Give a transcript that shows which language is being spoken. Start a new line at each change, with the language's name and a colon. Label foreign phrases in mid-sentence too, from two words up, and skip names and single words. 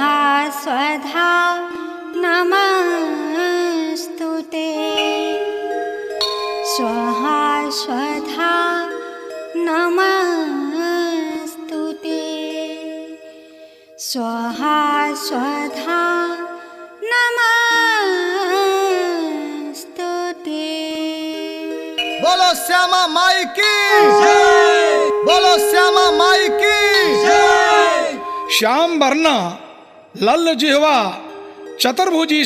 Sanskrit: स्वधा नमस्तुते स्वाहा स्वधा नमस्तुते स्वाहा स्वधा नमस्तुते।
Hindi: बोलो श्यामा माई की बोलो श्यामा माई की श्याम वरना लल्ल जिह्वा चतुर्भुजी